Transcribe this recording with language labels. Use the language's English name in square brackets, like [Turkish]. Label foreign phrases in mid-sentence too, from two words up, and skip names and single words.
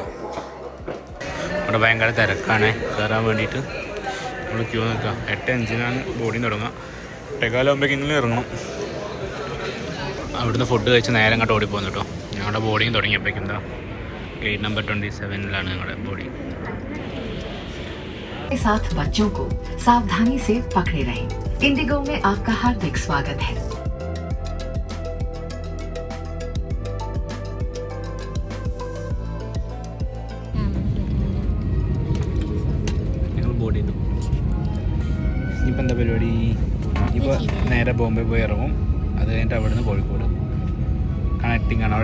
[Malayalam] അവിടെ ഭയങ്കര തിരക്കാണ് കയറാൻ വേണ്ടിയിട്ട്. നമ്മൾ ക്യൂ നിൽക്കാം. 8:05 ബോർഡിങ് തുടങ്ങാം. 8:15 ഇറങ്ങണം. അവിടുന്ന് ഫുഡ് കഴിച്ച് നേരെ അങ്ങോട്ട് ഓടിപ്പോകുന്നു കേട്ടോ. ഞങ്ങളുടെ ബോർഡിങ് തുടങ്ങിയപ്പോഴേക്കും എന്താ ഗേറ്റ് നമ്പർ 27 ഞങ്ങളുടെ ബോർഡിങ്. [Hindi] साथ बच्चों को सावधानी से पकड़े रहें। इंडिगो में आपका हार्दिक स्वागत है। [Malayalam] ഞങ്ങൾ ബോർഡ് ചെയ്തു. ഇനിയിപ്പോൾ എന്താ പരിപാടി? ഇപ്പോൾ നേരെ ബോംബെ പോയി ഇറങ്ങും. അത് കഴിഞ്ഞിട്ട് അവിടെ നിന്ന് കോഴിക്കോട് കണക്റ്റിംഗ് ആണ്.